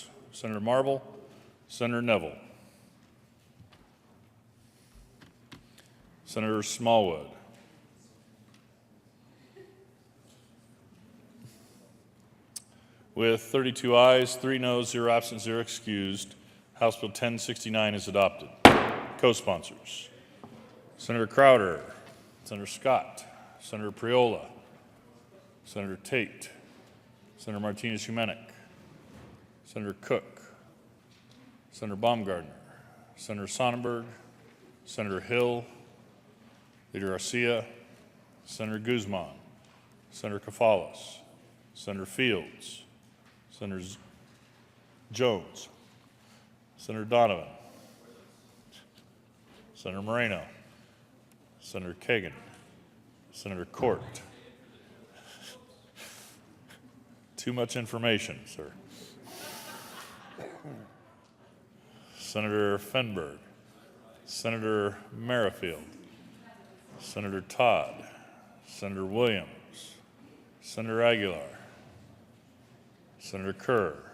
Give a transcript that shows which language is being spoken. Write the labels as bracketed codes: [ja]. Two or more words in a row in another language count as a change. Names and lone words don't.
[en] Senator Marble, Senator Neville, Senator Smallwood, with 32 ayes, 3 noes, 0 absent, 0 excused, House Bill 1069 is adopted. Co-sponsors: Senator Crowder, Senator Scott, Senator Priola, Senator Tate, Senator Martinez-Humenick, Senator Cook, Senator Baumgardner, Senator Sonnenberg, Senator Hill, Leader Garcia, Senator Guzman, Senator Kafalis, Senator Fields, Senator Jones, Senator Donovan, Senator Moreno, Senator Kagan, Senator Court. Too much information, sir. Senator Fenberg, Senator Merrifield, Senator Todd, Senator Williams, Senator Aguilar, Senator Kerr,